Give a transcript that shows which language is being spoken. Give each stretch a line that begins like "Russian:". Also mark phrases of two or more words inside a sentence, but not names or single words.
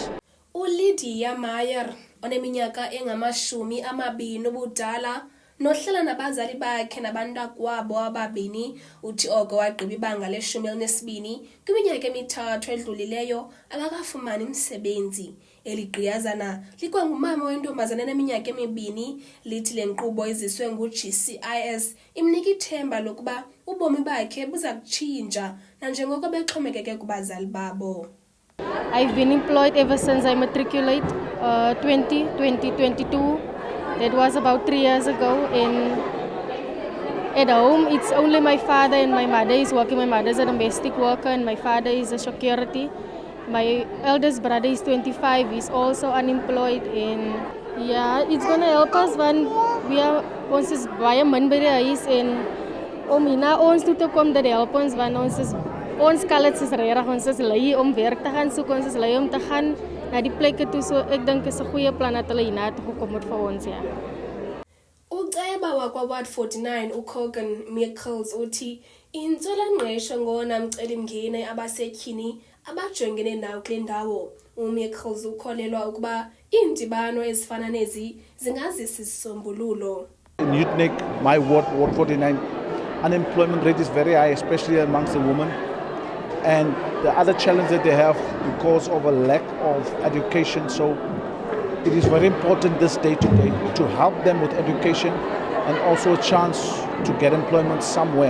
Xhosa: uLydia Meyer oneminyaka engama-20 ubudala nohlala nabazali bakhe nabantakwabo ababini uthi oko wagqiba ibanga le-12 kwiminyaka emithathu edlulileyo akakafumani umsebenzi. Eli gqiyazana likwangumama wentombazana eneminyaka 2 lithi le nkqubo iziswe ngu-GCIS imnika ithemba lokuba ubomi bakhe buza kutshintsha nanjengoko bexhomekeke kubazali babo.
English: I've been employed ever since I matriculate 2022. That was about 3 years ago. And at home, it's only my father and my mother is working. My mother is a domestic worker and my father is a security. My eldest brother is 25. He's also unemployed. And yeah, it's going to help us when we are
Afrikaans: ons is baie min by die huis en om hierna ons toe te kom dat help ons want ons kalits is regtig ons is lui om werk te gaan soek, ons is lui om te gaan na die plekke toe, so ek dink is 'n goeie plan dat hulle hierna toe gekom het vir ons, ja.
Xhosa: Uceba wakwa-Ward 49 uCogan Michaels uthi intswela-ngqesho ngona mcelimngeni abasetyhini abajongene nawo kule ndawo. UMichaels ukholelwa ukuba iindibano ezifana nezi zingazisa isisombululo.
English: In Utnik, my ward 49, unemployment rate is very high, especially amongst the women. And the other challenge that they have because of a lack of education. So it is very important this day today to help them with education and also a chance to get employment somewhere.